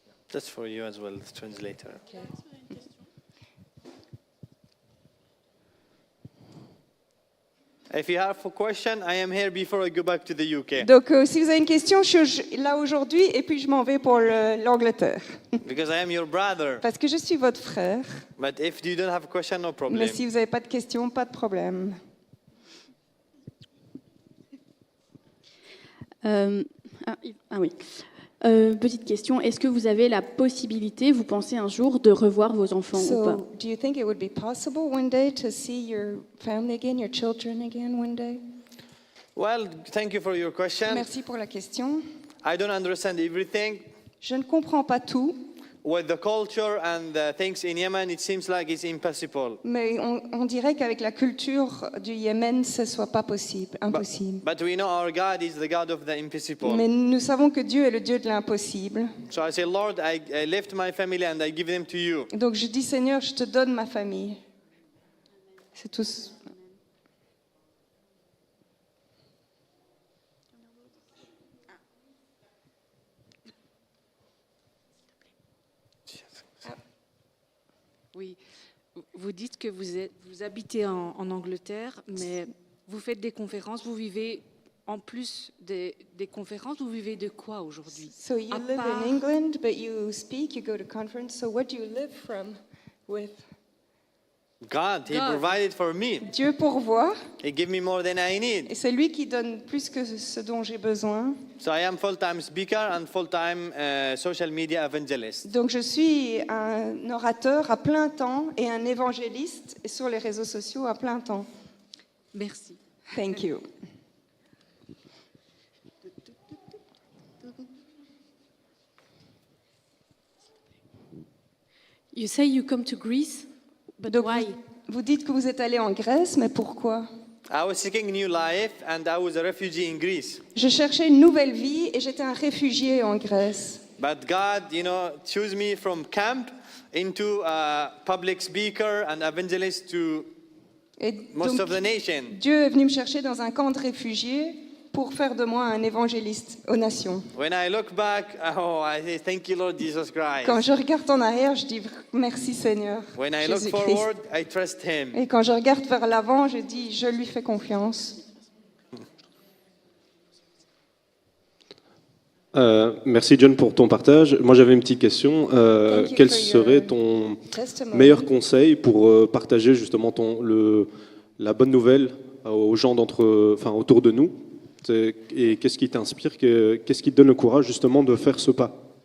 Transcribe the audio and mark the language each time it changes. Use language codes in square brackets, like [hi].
[en] That's for you as well, the translator. If you have a question, I am here before I go back to the UK. [fr] Donc si vous avez une question, je suis là aujourd'hui et puis je m'en vais pour l'Angleterre. [en] Because I am your brother. [fr] Parce que je suis votre frère. [en] But if you don't have a question, no problem. [fr] Mais si vous n'avez pas de question, pas de problème. Oui. Petite question, est-ce que vous avez la possibilité, vous pensez un jour, de revoir vos enfants ou pas? [en] So, do you think it would be possible one day to see your family again, your children again one day? Well, thank you for your question. [fr] Merci pour la question. [en] I don't understand everything. [fr] Je ne comprends pas tout, [en] With the culture and the things in Yemen, it seems like it's impossible. [fr] mais on dirait qu'avec la culture du Yémen, ce ne soit pas possible, impossible. [en] But we know our God is the God of the impossible. [fr] Mais nous savons que Dieu est le Dieu de l'impossible. [en] So I say, Lord, I left my family and I give them to you. [fr] Donc je dis, Seigneur, je te donne ma famille. C'est tout. Oui, vous dites que vous habitez en Angleterre, mais vous faites des conférences, vous vivez en plus des conférences, vous vivez de quoi aujourd'hui? [en] So you live in England, but you speak, you go to conference. So what do you live from with? God, He provided for me. [fr] Dieu pourvoit. [en] He gave me more than I need. [fr] Et c'est lui qui donne plus que ce dont j'ai besoin. [en] So I am full-time speaker and full-time social media evangelist. [fr] Donc je suis un orateur à plein temps et un évangéliste sur les réseaux sociaux à plein temps. Merci. [en] Thank you. You say you come to Greece, but why? [fr] Vous dites que vous êtes allé en Grèce, mais pourquoi? [en] I was seeking new life and I was a refugee in Greece. [fr] Je cherchais une nouvelle vie et j'étais un réfugié en Grèce. [en] But God, chose me from camp into a public speaker and evangelist to most of the nation. [fr] Dieu est venu me chercher dans un camp de réfugiés pour faire de moi un évangéliste aux nations. [en] When I look back, I say thank you Lord Jesus Christ. [fr] Quand je regarde en arrière, je dis merci Seigneur. [en] When I look [fr] Jésus-Christ. [en] forward, I trust Him. [fr] Et quand je regarde vers l'avant, je dis je lui fais confiance. Merci John pour ton partage. Moi j'avais une petite question. Quel serait ton meilleur conseil pour partager justement la bonne nouvelle aux gens autour de nous? Et qu'est-ce qui t'inspire, qu'est-ce qui te donne le courage justement de faire ce pas?